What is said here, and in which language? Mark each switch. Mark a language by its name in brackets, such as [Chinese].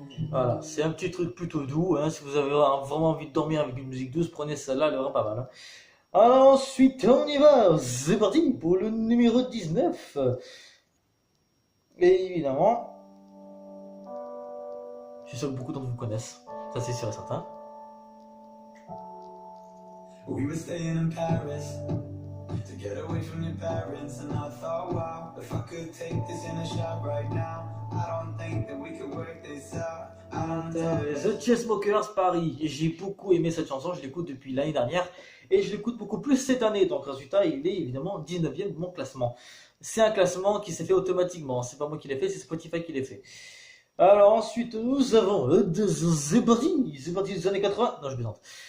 [French] Voilà, c'est un petit truc plutôt doux. Si vous avez vraiment envie de dormir avec une musique douce, prenez celle-là, elle est vraiment pas mal. Ensuite, on y va. C'est parti pour le numéro 19. Et évidemment, je suis sûr que beaucoup d'entre vous connaissent. Ça, c'est sûr et certain. [English] We were staying in Paris to get away from your parents, and I thought, wow, if I could take this in a shot right now, I don't think that we could work this out. The Chainsmokers Paris. [French] Et j'ai beaucoup aimé cette chanson, je l'écoute depuis l'année dernière et je l'écoute beaucoup plus cette année. Donc résultat, il est évidemment 19e de mon classement. C'est un classement qui s'est fait automatiquement, c'est pas moi qui l'ai fait, c'est Spotify qui l'a fait. Alors ensuite, nous avons c'est parti des années 80. Non, je plaisante.